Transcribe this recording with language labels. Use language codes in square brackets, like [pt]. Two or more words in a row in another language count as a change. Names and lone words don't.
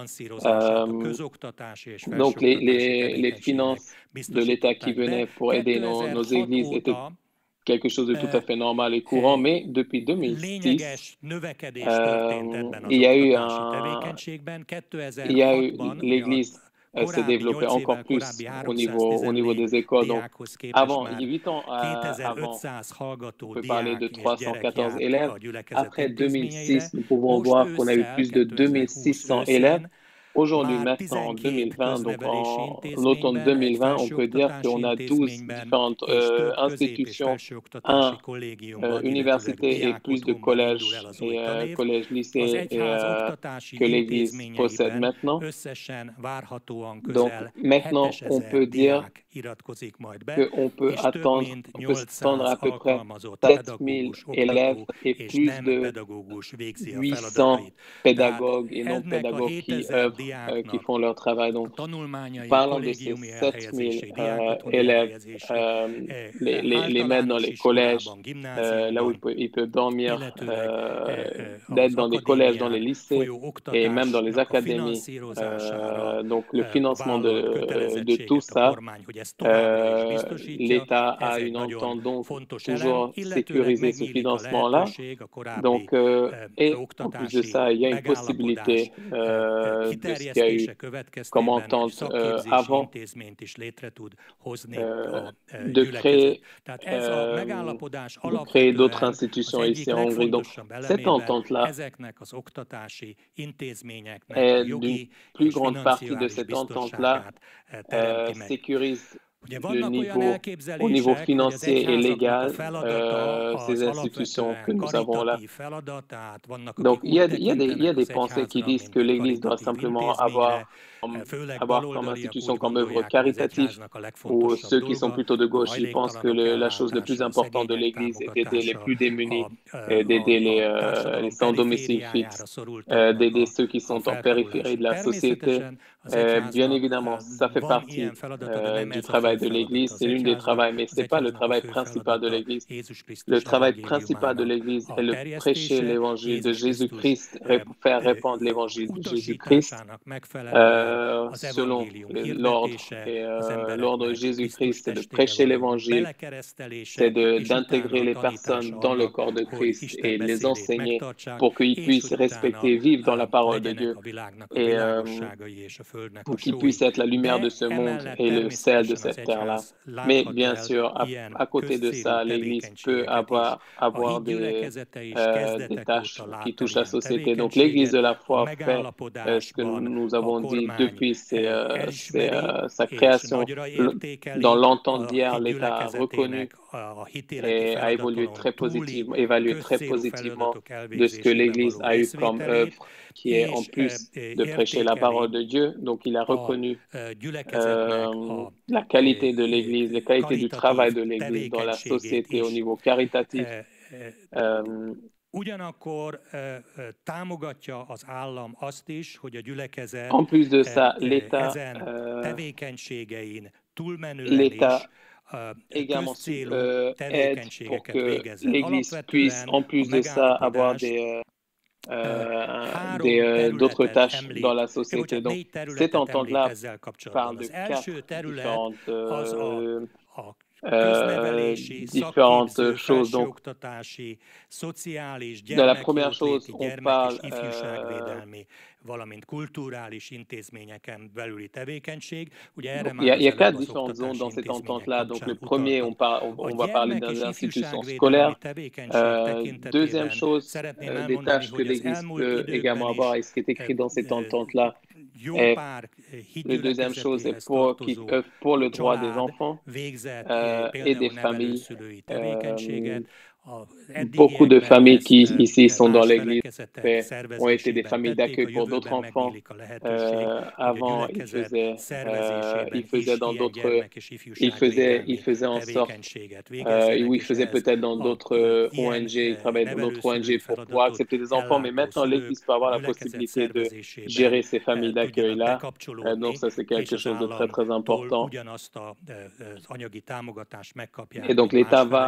[fr] Donc, les finances de l'État qui venaient pour aider nos églises étaient quelque chose de tout à fait normal et courant, mais depuis 2006, l'Église s'est développée encore plus au niveau des écoles. Donc, 8 ans avant, on peut parler de 314 élèves. Après 2006, nous pouvons voir qu'on a eu plus de 2600 élèves. aujourd'hui, [hu] már [fr] maintenant, en 12 2020, donc [hu] köznevelési [fr] en automne [hu] intézményben, egy 2020, [fr] on peut dire [hu] felsőoktatási [fr] qu'on a 12 [hu] intézményben [fr] différentes [hu] és több közép- és [fr] institutions, [hu] felsőoktatási [fr] un [hu] kollégiumban, illetőleg [fr] université et plus de [hu] diákotthonban indul el [fr] collèges [hu] az új [fr] et [hu] tanév. [fr] collèges, [hu] Az [fr] lycées [hu] egyház oktatási [fr] que l'Église possède [hu] intézményeiben [fr] maintenant. [hu] összesen várhatóan [fr] Donc [hu] közel [fr] maintenant, on 7000 peut dire [hu] diák iratkozik majd be, [fr] qu'on peut [hu] és több [fr] attendre, [hu] mint [fr] on peut s'attendre 800 à peu près [hu] alkalmazott 7000 pedagógus, [fr] élèves [hu] oktató [fr] et [hu] és [fr] plus [hu] nem [fr] de [hu] pedagógus végzi a 800 feladatait. Tehát [fr] pédagogues et [hu] ennek a [fr] non-pédagogues qui 7000 œuvrent, qui [hu] diáknak [fr] font leur travail. [hu] a [fr] Donc, [hu] tanulmányai, [fr] parlant de ces [hu] kollégiumi 7000 elhelyezésé, diákotthoni [fr] élèves, [hu] elhelyezésé, [fr] les mettre dans [hu] általános [fr] les collèges, [hu] iskolában, [fr] là où [hu] gimnáziumban, [fr] ils peuvent dormir, [hu] illetőleg [fr] d'être [hu] az [fr] dans des collèges, dans les [hu] akadémián [fr] lycées [hu] folyó [fr] et même dans les [hu] oktatásnak a [fr] académies. [hu] finanszírozására [fr] Donc le financement [hu] vállalt [fr] de tout [hu] kötelezettséget a [fr] ça, [hu] kormány, hogy ezt továbbra is biztosítja. [fr] l'État [hu] Ez a egy [fr] une [hu] nagyon [fr] entente donc [hu] fontos elem, [fr] toujours [hu] illetőleg [fr] sécuriser ce [hu] megnyílik a [fr] financement-là. [hu] lehetőség a korábbi [fr] Donc, et en plus de [hu] oktatási [fr] ça, il y a une [hu] megállapodás [fr] possibilité de ce qu'il y a eu [hu] kiterjesztése [fr] comme [hu] következtében egy [fr] entente [hu] szakképzési [fr] avant [hu] intézményt is létre tud hozni a [fr] de créer, [hu] gyülekezet. Tehát ez a megállapodás [fr] de créer d'autres [hu] alapvetően az [fr] institutions [hu] egyik [fr] ici en Hongrie. Donc, [hu] legfontosabb [fr] cette [hu] elemében [fr] entente-là [hu] ezeknek az oktatási intézményeknek a [fr] est d'une [hu] jogi [fr] plus [hu] és [fr] grande partie de [hu] financiális [fr] cette entente-là [hu] biztonságát teremti meg. [fr] sécurise [hu] Ugye [fr] le [hu] vannak olyan [fr] niveau, au niveau [hu] elképzelések, hogy az [fr] financier et [hu] egyházaknak a [fr] légal, [hu] feladata [fr] ces [hu] az [fr] institutions que [hu] alapvetően [fr] nous avons là. [hu] karitatív feladat, tehát vannak, [fr] Donc, [hu] akik úgy [fr] il y [hu] tekintenek [fr] a des [hu] az [fr] pensées qui [hu] egyházra, [fr] disent [hu] mint [fr] que [hu] egy [fr] l'Église doit [hu] karitatív [fr] simplement [hu] intézményre, [fr] avoir, [hu] főleg [fr] avoir comme [hu] baloldaliak [fr] institution, [hu] úgy [fr] comme œuvre [hu] gondolják, hogy az [fr] caritative, [hu] egyháznak a [fr] ou [hu] legfontosabb [fr] ceux qui sont [hu] dolga [fr] plutôt de [hu] a [fr] gauche, ils pensent que [hu] hajléktalanok [fr] la chose la plus [hu] ellátása, a [fr] importante de [hu] szegények [fr] l'Église est d'aider les [hu] támogatása, [fr] plus démunis, d'aider [hu] a [fr] les [hu] társadalom [fr] sans domicile [hu] perifériájára [fr] fixe, [hu] szorultaknak [fr] d'aider ceux qui [hu] a [fr] sont en périphérie [hu] felkarolása. [fr] de la société. [hu] Természetesen az [fr] Bien [hu] egyháznak [fr] évidemment, ça fait [hu] van ilyen [fr] partie [hu] feladata, de nem [fr] du [hu] ez a fő [fr] travail de [hu] feladata [fr] l'Église, [hu] az [fr] c'est l'une des [hu] egyháznak. [fr] travaux, mais [hu] Az [fr] ce n'est pas le [hu] egyháznak a [fr] travail [hu] fő [fr] principal de [hu] feladata [fr] l'Église. [hu] Jézus [fr] Le [hu] Krisztus [fr] travail principal de [hu] evangéliumának [fr] l'Église [hu] a [fr] est le prêcher [hu] terjesztése, [fr] l'évangile de [hu] Jézus Krisztus [fr] Jésus-Christ, faire répandre l'évangile de Jésus-Christ [hu] utasításának megfelelően az [fr] selon [hu] evangélium [fr] l'ordre. [hu] hirdetése, [fr] Et [hu] az [fr] l'ordre de [hu] embereknek Krisztus [fr] Jésus-Christ, c'est de [hu] testébe [fr] prêcher [hu] való [fr] l'évangile, c'est [hu] belekeresztelése, és utána [fr] d'intégrer [hu] a [fr] les [hu] tanítása [fr] personnes dans le [hu] annak, [fr] corps de [hu] hogy [fr] Christ [hu] Isten [fr] et les [hu] beszédét [fr] enseigner [hu] megtartsák, [fr] pour qu'ils [hu] és [fr] puissent [hu] hogy [fr] respecter [hu] utána [fr] et vivre dans la parole de [hu] legyenek [fr] Dieu. [hu] a világnak a [fr] Et [hu] világosságai és a földnek a [fr] pour qu'ils [hu] sói. [fr] puissent être la lumière de [hu] De [fr] ce monde [hu] emellett [fr] et le sel de [hu] természetesen az [fr] cette terre-là. [hu] egyház [fr] Mais [hu] láthat [fr] bien [hu] el [fr] sûr, [hu] ilyen [fr] à côté de [hu] közcélú [fr] ça, l'Église peut [hu] tevékenységeket is. A [fr] avoir [hu] híd gyülekezete is [fr] des [hu] kezdetek [fr] tâches [hu] óta [fr] qui [hu] lát el [fr] touchent la [hu] ilyen [fr] société. Donc l'Église de [hu] tevékenységet. [fr] la [hu] A [fr] foi fait ce que [hu] megállapodásban [fr] nous [hu] a [fr] avons dit [hu] kormány [fr] depuis [hu] elismeri, [fr] sa [hu] és [fr] création. [hu] nagyra [fr] Dans [hu] értékeli [fr] l'entente [hu] a [fr] d'hier, [hu] híd [fr] l'État a reconnu [hu] gyülekezetének a hitéleti [fr] et a évolué [hu] feladaton [fr] très [hu] túli [fr] positivement, évalué très [hu] közcélú [fr] positivement [hu] feladatok [fr] de ce que [hu] elvégzésében [fr] l'Église [hu] való [fr] a eu comme [hu] részvételét, [fr] œuvre, qui est en [hu] és [fr] plus de prêcher la [hu] értékeli [fr] parole de Dieu. Donc il a [hu] a [fr] reconnu [hu] gyülekezetnek a [fr] la qualité de l'Église, la qualité du travail [hu] karitatív [fr] de l'Église dans la [hu] tevékenységét [fr] société au [hu] is. [fr] niveau caritatif. [hu] Ugyanakkor támogatja az állam azt is, hogy a gyülekezet [fr] en plus de ça, l'État [hu] ezen tevékenységein túlmenően is [fr] également [hu] közcélú [fr] aide pour [hu] tevékenységeket [fr] que [hu] végezzen. [fr] l'Église puisse, [hu] Alapvetően [fr] en [hu] a [fr] plus de ça, avoir [hu] megállapodás [fr] d'autres tâches [hu] említ. [fr] dans la société. Donc, [hu] Négy [fr] cette [hu] területet említ [fr] entente-là [hu] ezzel kapcsolatban. [fr] parle de [hu] Az első [fr] quatre [hu] terület [fr] différentes, [hu] az a köznevelési, [fr] différentes [hu] szakképző, [fr] choses. Donc, [hu] felsőoktatási, szociális, [fr] de la première chose, [hu] gyermekjóléti, [fr] on [hu] gyermek és [fr] parle [hu] ifjúságvédelmi, valamint kulturális intézményeken belüli tevékenység. Ugye erre [fr] il [hu] már [fr] y a [hu] az előbb [fr] quatre [hu] az [fr] différentes zones dans [hu] oktatási [fr] cette [hu] intézmények [fr] entente-là. Donc, le [hu] kapcsán [fr] premier, [hu] utaltam. [fr] on [hu] A [fr] va parler [hu] gyermek és [fr] des institutions [hu] ifjúságvédelmi [fr] scolaires. [hu] tevékenység [fr] Deuxième [hu] tekintetében [fr] chose, [hu] szeretném [fr] des [hu] elmondani, [fr] tâches que [hu] hogy az [fr] l'Église [hu] elmúlt [fr] peut également [hu] időkben [fr] avoir, et [hu] is [fr] ce qui est écrit dans cette entente-là, [hu] jó [fr] est [hu] pár [fr] le deuxième chose est [hu] hídgyülekezetéhez tartozó [fr] pour le droit des [hu] család [fr] enfants [hu] végzett [fr] et [hu] például [fr] des familles. [hu] nevelőszülői tevékenységet. [fr] Beaucoup de familles qui ici sont dans [hu] más [fr] l'Église [hu] felekezetek [fr] ont été des [hu] szervezésében [fr] familles [hu] tették, a [fr] d'accueil pour d'autres [hu] jövőben [fr] enfants. [hu] megnyílik a lehetőség, hogy a [fr] Avant, [hu] gyülekezet szervezésében [fr] il faisait [hu] is [fr] dans [hu] ilyen [fr] d'autres, [hu] gyermek és [fr] il [hu] ifjúságvédelmi [fr] faisait en sorte, [hu] tevékenységet végezzenek, [fr] ou il [hu] és [fr] faisait [hu] ehhez [fr] peut-être dans [hu] a [fr] d'autres [hu] ilyen [fr] ONG, il travaillait dans d'autres [hu] nevelőszülői [fr] ONG pour pouvoir [hu] feladatot [fr] accepter des enfants, mais [hu] ellátó [fr] maintenant [hu] szülők [fr] l'Église peut [hu] a [fr] avoir la [hu] gyülekezet [fr] possibilité de [hu] szervezésében [fr] gérer ces familles [hu] tudjanak [fr] d'accueil-là. [hu] bekapcsolódni, [fr] Donc ça, c'est [hu] és [fr] quelque [hu] az [fr] chose de très, très [hu] államtól [fr] important. [hu] ugyanazt az anyagi támogatást megkapják, [fr] Et donc [hu] mint más [fr] l'État va